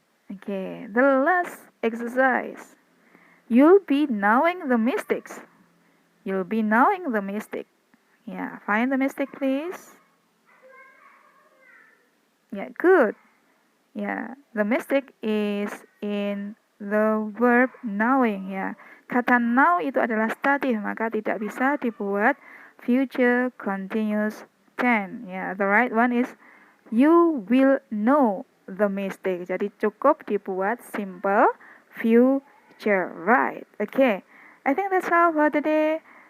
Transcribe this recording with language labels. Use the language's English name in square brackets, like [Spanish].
[English] Okay, the last exercise. You'll be knowing the mistakes. You'll be knowing the mistake. Yeah, find the mistake, please. Yeah, good. Yeah, the mistake is in the verb knowing. [Indonesian] Ya, kata know itu adalah statif, maka tidak bisa dibuat future continuous tense. [English] Ya, the right one is you will know the mistake. [Indonesian] Jadi cukup dibuat simple future, right? [English] Okay, I think that's all for today.